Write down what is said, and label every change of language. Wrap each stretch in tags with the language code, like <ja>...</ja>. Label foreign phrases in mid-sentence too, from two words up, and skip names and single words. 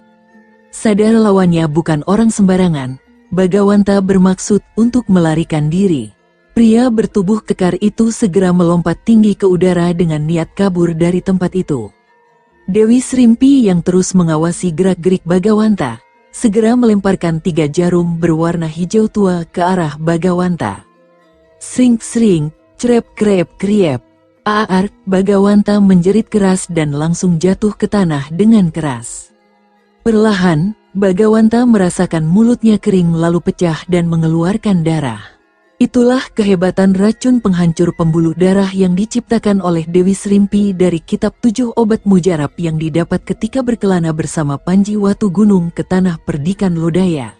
<id>Sadar lawannya bukan orang sembarangan, Bagawanta bermaksud untuk melarikan diri. Pria bertubuh kekar itu segera melompat tinggi ke udara dengan niat kabur dari tempat itu. Dewi Srimpi yang terus mengawasi gerak-gerik Bagawanta, segera melemparkan 3 jarum berwarna hijau tua ke arah Bagawanta. Sring-sring, crep-krep-kriep. Aar, Bagawanta menjerit keras dan langsung jatuh ke tanah dengan keras. Perlahan, Bagawanta merasakan mulutnya kering lalu pecah dan mengeluarkan darah. Itulah kehebatan racun penghancur pembuluh darah yang diciptakan oleh Dewi Srimpi dari kitab 7 obat mujarab yang didapat ketika berkelana bersama Panji Watugunung ke tanah perdikan Lodaya.</id>